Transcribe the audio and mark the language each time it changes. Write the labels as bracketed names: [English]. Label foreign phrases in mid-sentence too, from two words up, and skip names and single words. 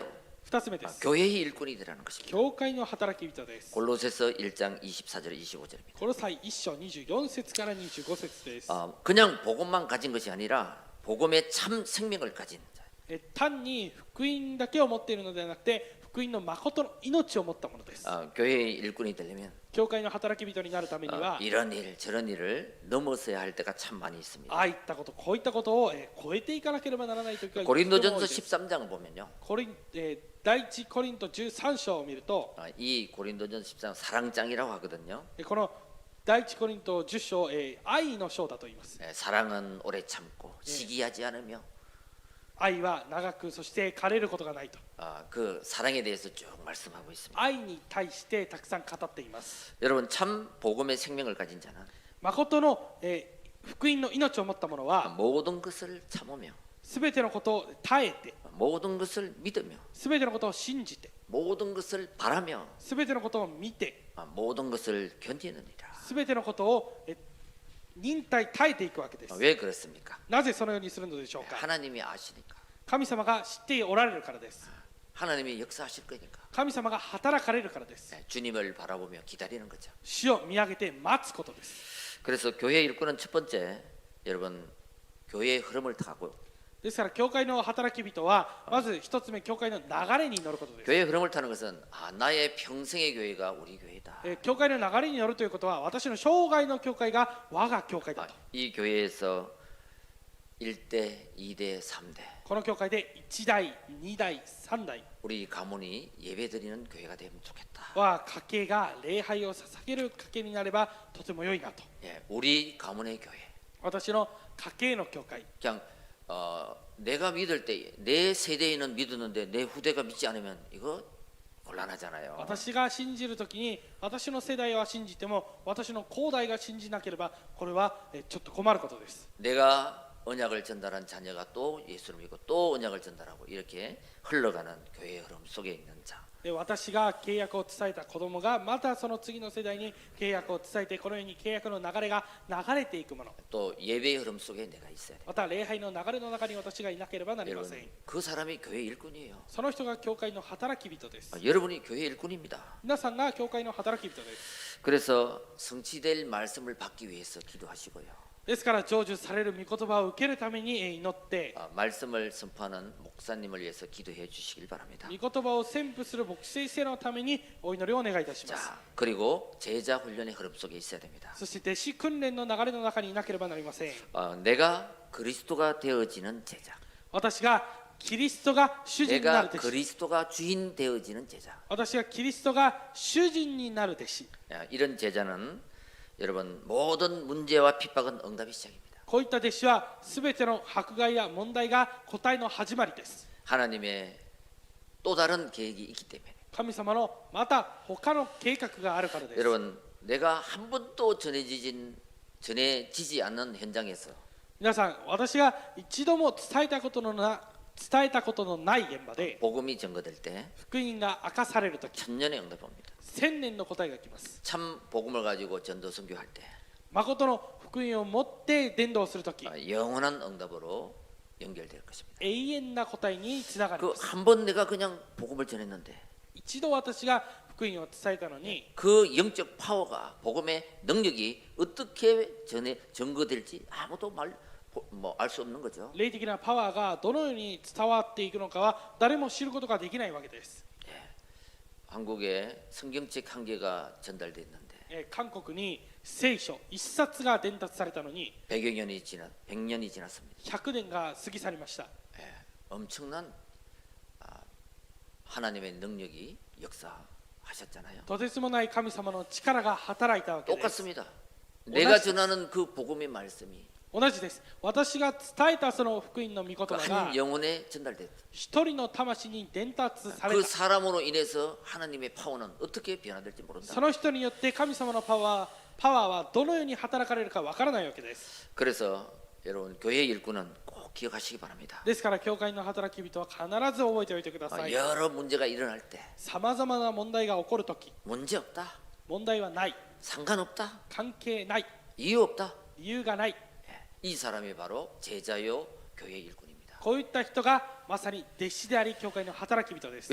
[Japanese] 2 つ目です。 [Korean] 교회의 일꾼이 되라는 것입니다. [Japanese] 教会の働き人です。 [Korean] 골로새서 1장 24절 25절입니다. [Japanese] コロサイ1章24節から25節です。 [Korean] 그냥 복음만 가진 것이 아니라 복음의 참 생명을 가진 자. [Japanese] 単に福音だけを持っているのではなくて福福音の誠の命を持ったものです。 [Korean] 교회의 일꾼이 되려면 [Japanese] 教会の働き人になるためには、 [Korean] 이런 일 저런 일을 넘어서야 할 때가 참 많이 있습니다. [Japanese] ああいったこと、こういったことを超えていかなければならない時がとても多い [Korean] 고린도전서 [Japanese] です [Korean] 13장을 보면요. [Japanese] 第一コリント13章を見ると、 [Korean] 이 고린도전 13장 사랑장이라고 하거든요. [Japanese] この第一コリント10章、愛の章だと言います。 [Korean] 사랑은 오래 참고 시기하지 않으며 [Japanese] 愛は長く、そして枯れることがないと。 [Korean] 그 사랑에 대해서 쭉 말씀하고 있습니다. [Japanese] 愛に対してたくさん語っています。 [Korean] 여러분 참 복음의 생명을 가진 자는 [Japanese] 誠の、福音の命を持った者は、 [Korean] 모든 것을 참으며 [Japanese] すべてのことを耐えて、 [Korean] 모든 것을 믿으며 [Japanese] すべてのことを信じて、 [Korean] 모든 것을 바라며 [Japanese] すべてのことを見て、 [Korean] 모든 것을 견디느니라. [Japanese] すべてのことを忍耐耐えていくわけです。 [Korean] 왜 그렇습니까? [Japanese] なぜそのようにするのでしょうか。 [Korean] 하나님이 아시니까. [Japanese] 神様が知っておられるからです。 [Korean] 하나님이 역사하실 거니까. [Japanese] 神様が働かれるからです。 [Korean] 주님을 바라보며 기다리는 거죠. [Japanese] 主を見上げて待つことです。 [Korean] 그래서 교회 일꾼은 첫 번째 여러분 교회의 흐름을 타고 [Japanese] ですから教会の働き人はまず一つ目、教会の流れに乗ることです。 [Korean] 교회의 흐름을 타는 것은 나의 평생의 교회가 우리 교회다. [Japanese] 教会の流れに乗るということは、私の生涯の教会が我が教会だと。 [Korean] 이 교회에서 1대, 2대, 3대 [Japanese] この教会で1代、2代、3代 [Korean] 우리 가문이 예배드리는 교회가 되면 좋겠다. [Japanese] は家系が礼拝を捧げる家系になればとても良いなと。 [Korean] 예, 우리 가문의 교회. [Japanese] 私の家系の教会、 [Korean] 그냥 내가 믿을 때 내 세대에는 믿었는데 내 후대가 믿지 않으면 이거 곤란하잖아요. [Japanese] 私が信じるときに、私の世代は信じても私の後代が信じなければ、これはちょっと困ることです。 [Korean] 내가 언약을 전달한 자녀가 또 예수를 믿고 또 언약을 전달하고 이렇게 흘러가는 교회의 흐름 속에 있는 자. [Japanese] で、私が契約を伝えた子供がまたその次の世代に契約を伝えて、このように契約の流れが流れていくもの、 [Korean] 또 예배의 흐름 속에 내가 있어야 돼. [Japanese] また礼拝の流れの中に私がいなければなりません。 [Korean] 여러분 그 사람이 교회 일꾼이에요. [Japanese] その人が教会の働き人です。 [Korean] 여러분이 교회 일꾼입니다. [Japanese] 皆さんが教会の働き人です。 [Korean] 그래서 성취될 말씀을 받기 위해서 기도하시고요. [Japanese] ですから成就される御言葉を受けるために祈って、 [Korean] 말씀을 선포하는 목사님을 위해서 기도해 주시길 바랍니다. [Japanese] 御言葉を宣布する牧師先生のためにお祈りをお願いいたします。 [Korean] 자, 그리고 제자 훈련의 흐름 속에 있어야 됩니다. [Japanese] そして弟子訓練の流れの中にいなければなりません。 [Korean] 내가 그리스도가 되어지는 제자. [Japanese] 私がキリストが主人になる [Korean] 내가 [Japanese] 弟子、 [Korean] 그리스도가 주인 되어지는 제자. [Japanese] 私がキリストが主人になる弟子、 [Korean] 이런 제자는 여러분 모든 문제와 핍박은 응답의 시작입니다. [Japanese] こういった弟子はすべての迫害や問題が答えの始まりです。 [Korean] 하나님의 또 다른 계획이 있기 때문에. [Japanese] 神様のまた他の計画があるからです。 [Korean] 여러분 내가 한 번도 전해지지 않는 현장에서 [Japanese] 皆さん、私が一度も伝えたことのない現場で [Korean] 복음이 전거될 때 [Japanese] 福音が明かされるとき、 [Korean] 천년의 응답이 옵니다. [Japanese] 1000 年の答えが来ます。 [Korean] 참 복음을 가지고 전도 선교할 때 [Japanese] 誠の福音を持って伝道するとき、 [Korean] 영원한 응답으로 연결될 것입니다. [Japanese] 永遠な答えにつながります。 [Korean] 그 한 번 내가 그냥 복음을 전했는데 [Japanese] 一度私が福音を伝えたのに、 [Korean] 그 영적 파워가 복음의 능력이 어떻게 전거될지 아무도 알 수 없는 거죠. [Japanese] 霊的なパワーがどのように伝わっていくのかは誰も知ることができないわけです。 [Korean] 한국에 성경책 한 개가 전달됐는데 [Japanese] 韓国に聖書一冊が伝達されたのに [Korean] 100여 년이 100년이 지났습니다. [Japanese] 100 年が過ぎ去りました。 [Korean] 엄청난 하나님의 능력이 역사하셨잖아요. [Japanese] とてつもない神様の力が働いたわけです。 [Korean] 똑같습니다. 내가 전하는 그 복음의 말씀이 [Japanese] 同じです。私が伝えたその福音の御言葉が [Korean] 한 영혼에 전달됐다. [Japanese] 一人の魂に伝達され [Korean] 그 [Japanese] た。 [Korean] 사람으로 인해서 하나님의 파워는 어떻게 변화될지 모른다. [Japanese] その人によって神様のパワーはどのように働かれるかわからないわけです。 [Korean] 그래서 여러분 교회 일꾼은 꼭 기억하시기 바랍니다. [Japanese] ですから教会の働き人は必ず覚えておいてください。 [Korean] 여러 문제가 일어날 때 [Japanese] さまざまな問題が起こるとき、 [Korean] 문제 없다, [Japanese] 問題はない、 [Korean] 상관없다, [Japanese] 関係ない、 [Korean] 이유 없다. [Japanese] 理由がない。 [Korean] 이 사람이 바로 제자요 교회 일꾼입니다. [Japanese] こういった人がまさに弟子であり教会の働き人です。